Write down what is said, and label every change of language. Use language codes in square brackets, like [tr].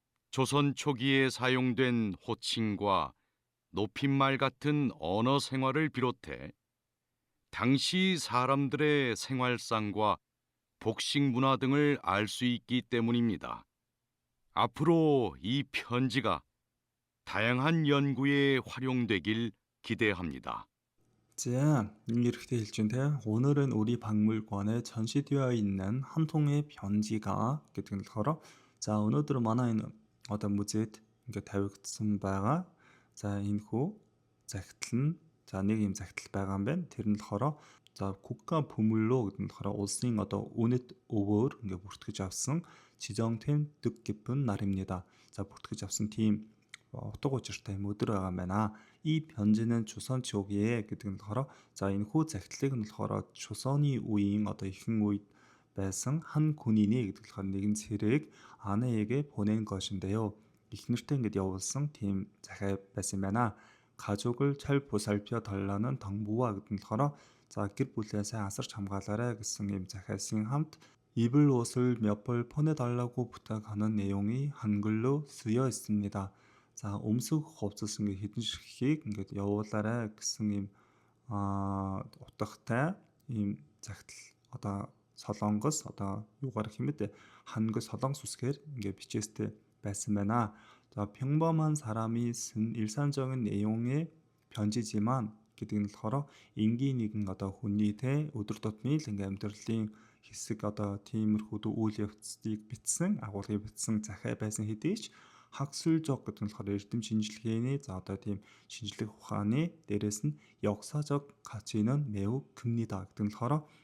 [ko] 조선 초기에 사용된 호칭과 높임말 같은 언어 생활을 비롯해 당시 사람들의 생활상과 복식 문화 등을 알 수 있기 때문입니다. 앞으로 이 편지가 다양한 연구에 활용되길 기대합니다. 자, 이렇게 읽죠. 오늘은 우리 박물관에 전시되어 있는 한 통의 편지가 [mn] гэдэг нь болохоор за өнөөдөр манай энэ одоо музейд ингээд тавигдсан байгаа. За энэхүү захидал нь за нэг юм захидал байгаа юм байна. Тэр нь болохоор за [ko] 국가 보물로 [mn] гэдэг нь болохоор улсын одоо үнэт өвөөр ингээд бүртгэж авсан [ko] 지정된 뜻깊은 날입니다. [mn] За бүртгэж авсан тийм утга учиртай юм өдөр байгаа юм байна. [ko] 이 편지는 조선 초기에 [mn] гэдэг нь болохоор за энэхүү захидлыг нь болохоор 조선이 үеийн одоо ихэнх үед байсан [ko] 한 군인이 [mn] гэдэг нь болохоор нэгэн цэрэг [ko] 아내에게 보낸 것인데요. [mn] ихнэртэй ингээд явуулсан тийм захиа байсан юм байна. [ko] 가족을 잘 보살펴 달라는 당부와 [mn] гэдэг нь болохоор за гэр бүлээ сайн асарч хамгаалаарай гэсэн ийм захиасын хамт [ko] 입을 옷을 몇 벌 보내달라고 부탁하는 내용이 한글로 쓰여 있습니다. [mn] За өмсөх хувцас ингээд хэдэн ширхгийг ингээд явуулаарай гэсэн ийм утгатай ийм захидал одоо солонгос одоо юугаар хэмэд хангас солонгос үсгээр ингээд бичээстэй байсан байна. За [ko] 평범한 사람이 쓴 일상적인 내용의 편지지만 [mn] гэдэг нь болохоор энгийн нэгэн одоо хүний те өдөр тутмын л ингээм амьдралын хэсэг одоо тиймэрхүү үйл явцыг бичсэн агуулгыг бичсэн захиа байсан хэдий ч [ko] 학술적 [mn] гэдэг нь болохоор эрдэм шинжилгээний за одоо тийм шинжлэх ухааны дээрээс нь [ko] 역사적 가치는 매우 큽니다 [mn] гэдэг нь болохоор